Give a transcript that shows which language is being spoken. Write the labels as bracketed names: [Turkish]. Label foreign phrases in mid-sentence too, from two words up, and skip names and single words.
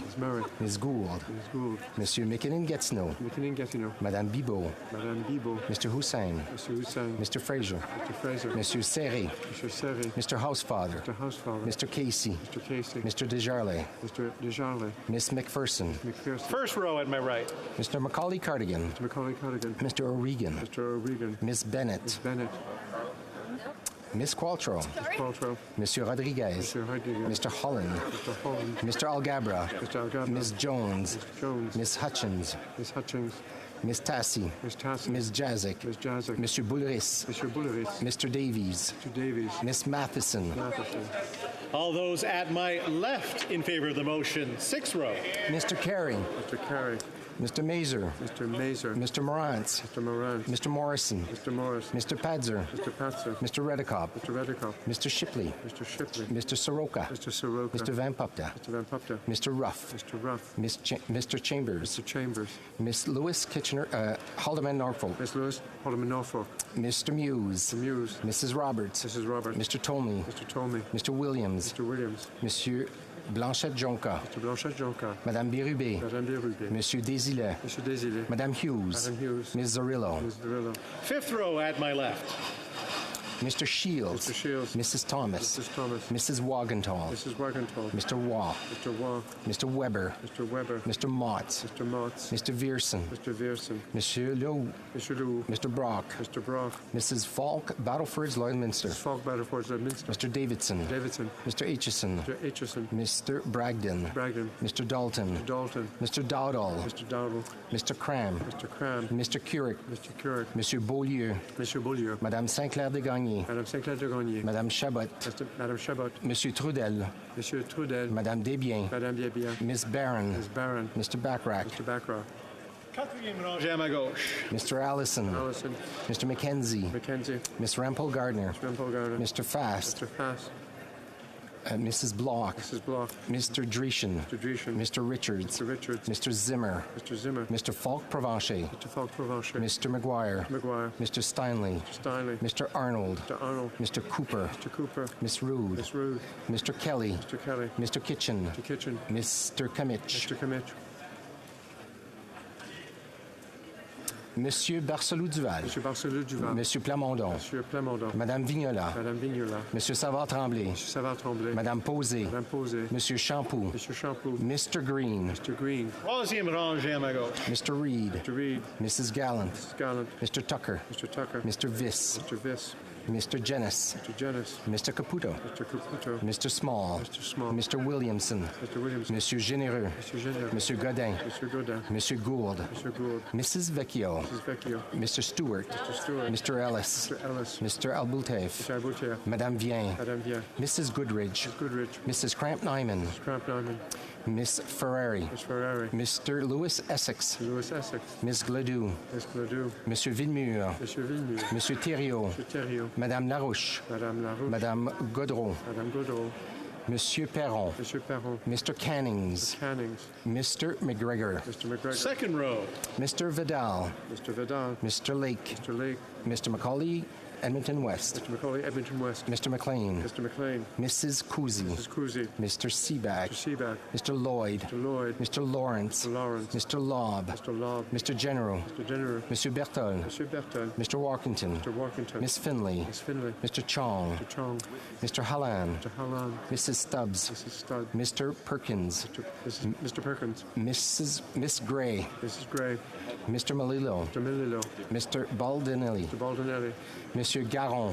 [English] Miss Murray. Miss Gould. Miss Gould. Monsieur McKinnon-Gatineau. McKinnon-Gatineau. Madame Bibot. Madame Bibot. Mr. Hussein. Mr. Hussein. Mr. Fraser. Mr. Fraser. Monsieur Serré. Monsieur Serré. Mr. Housefather. Mr. Housefather. Mr. Casey. Mr. Casey. Mr. Desjarlais. Mr. Desjarlais. Miss McPherson. McPherson. First row at my right. Mr. Macaulay Cardigan. Mr. Macaulay Cardigan. Mr. O'Regan. Mr. O'Regan. Miss Bennett. Miss Bennett. Miss Qualtrough. Miss Qualtrough. Monsieur Rodriguez. Mr. Rodriguez. Mr. Holland. Mr. Holland. Mr. Algabra. Mr. Algabra. Miss Jones. Mr. Jones. Miss Hutchins. Miss Hutchins. Miss Tassie. Miss Tassie. Miss Jazik. Miss Jazik. Monsieur Boulris. Monsieur Boulris. Mr. Davies. Mr. Davies. Miss Matheson. Matheson. All those at my left in favor of the motion. Sixth row. Mr. Carey. Mr. Carey. Mr. Mazer. Mr. Mazer. Mr. Morantz. Mr. Morant. Mr. Morrison. Mr. Morris. Mr. Padzer. Mr. Patzer. Mr. Redekop. Mr. Redekop. Mr. Shipley. Mr. Shipley. Mr. Soroka. Mr. Soroka. Mr. Van Pupta. Mr. Van Pupta. Mr. Ruff. Mr. Ruff. Mr. Chambers. Mr. Chambers. Miss Lewis Kitchener, Haldeman Norfolk. Miss Lewis Haldeman Norfolk. Mr. Muse. Mr. Muse. Mrs. Roberts. Mrs. Roberts. Mr. Tomey. Mr. Tomey. Mr. Williams. Mr. Williams. Monsieur Blanchette Jonca. Mr. Blanchette Jonca. Madame Bérubé. Madame Bérubé. Monsieur Desilets. Monsieur Desilets. Madame Hughes. Madame Hughes. Miss Zorillo. Miss Zorillo. Fifth row at my left. Mr. Shields. Mr. Shields. Mrs. Thomas. Mrs. Thomas. Mrs. Wagenthal. Mrs. Wagenthal. Mr. Waugh. Mr. Waugh. Mr. Weber. Mr. Weber. Mr. Motts. Mr. Motts. Mr. Vierson. Mr. Vierson. Monsieur Lew. Mr. Lew. Mr. Brock. Mr. Brock. Mrs. Falk, Battleford's Lloydminster. Mrs. Falk, Battleford's Lloydminster. Mr. Davidson. Davidson. Mr. Aitchison. Mr. Aitchison. Mr. Bragdon. Bragdon. Mr. Dalton. Mr. Dalton. Mr. Dowdall. Mr. Dowdall. Mr. Cram. Mr. Cram. Mr. Curick. Mr. Curick. Monsieur Beaulieu. Monsieur Beaulieu. Madame Sinclair de Gagny. Madame Sinclair de Gagny. Madame Chabot. Madame Chabot. Monsieur Trudel. Monsieur Trudel. Madame Desbiens. Madame Desbiens. Miss Barron. Miss Barron. Mr. Backrack. Mr. Backrack. [French] Quatrième rangée à ma gauche. [English] Mr. Allison. Allison. Mr. Mackenzie. Mackenzie. Miss Rampole Gardner. Mr. Rampole Gardner. Mr. Fast. Mr. Fast. Mrs. Block. Mrs. Block. Mr. Dreschen. Mr. Dreschen. Mr. Richards. Mr. Richards. Mr. Zimmer. Mr. Zimmer. Mr. Falk Provencher. Mr. Falk Provencher. Mr. McGuire. McGuire. Mr. Steinley. Mr. Steinley. Mr. Arnold. Mr. Arnold. Mr. Cooper. Mr. Cooper. Miss Rood. Miss Rood. Mr. Kelly. Mr. Kelly. Mr. Kitchen. Mr. Kitchen. Mr. Kamich. Mr. Kamich. Monsieur Barcelou-Duval. Monsieur Barcelou-Duval. Monsieur Plamondon. Monsieur Plamondon. Madame Vignola. Madame Vignola. Monsieur Savard-Tremblay. Monsieur Savard-Tremblay. Madame Posé. Madame Posé. Monsieur Champoux. Monsieur Champoux. Mr. Green. Mr. Green. [French] Troisième rangée à ma gauche. [English] Mr. Reed. Mr. Reed. Mrs. Gallant. Mrs. Gallant. Mr. Tucker. Mr. Tucker. Mr. Viss. Mr. Viss. Mr. Jennis. Mr. Jennis. Mr. Caputo. Mr. Caputo. Mr. Small. Mr. Small. Mr. Williamson. Mr. Williamson. Monsieur Généreux. Monsieur Généreux. Monsieur Godin. Monsieur Godin. Monsieur Gould. Monsieur Gould. Mrs. Vecchio. Mrs. Vecchio. Mr. Stewart. Mr. Stewart. Mr. Ellis. Mr. Ellis. Mr. Alboutef. Mr. Alboutier. Madame Vien. Madame Vien. Mrs. Goodridge. Mrs. Goodridge. Mrs. Cramp Nyman. Mrs. Cramp Nyman. Miss Ferrari. Miss Ferrari. Mr. Louis Essex. Louis Essex. Miss Gledoux. Miss Gledoux. Monsieur Villemur. Monsieur Villemur. Monsieur Thériault. Monsieur Thériault. Madame Larouche. Madame Larouche. Madame Godreau. Madame Godreau. Monsieur Perron. Monsieur Perron. Mr. Cannings. Mr. Cannings. Mr. McGregor. Mr. McGregor. Second row. Mr. Vidal. Mr. Vidal. Mr. Lake. Mr. Lake. Mr. Macaulay, Edmonton West. Mr. Macaulay, Edmonton West. Mr. McLean. Mr. McLean. Mrs. Cousy. Mrs. Cousy. Mr. Seaback. Mr. Seaback. Mr. Lloyd. Mr. Lloyd. Mr. Lawrence. Mr. Lawrence. Mr. Lobb. Mr. Lobb. Mr. General. Mr. General. Monsieur Bertol. Monsieur Bertel. Mr. Walkington. Mr. Walkington. Miss Finley. Miss Finley. Mr. Chong. Mr. Chong. Mr. Hallan. Mr. Hallan. Mrs. Stubbs. Mrs. Studd. Mr. Perkins. Mr. Perkins. Miss Gray. Mrs. Gray. Mr. Malillo. Mr. Melillo. Mr. Baldinelli. Mr. Baldinelli. Monsieur Garon.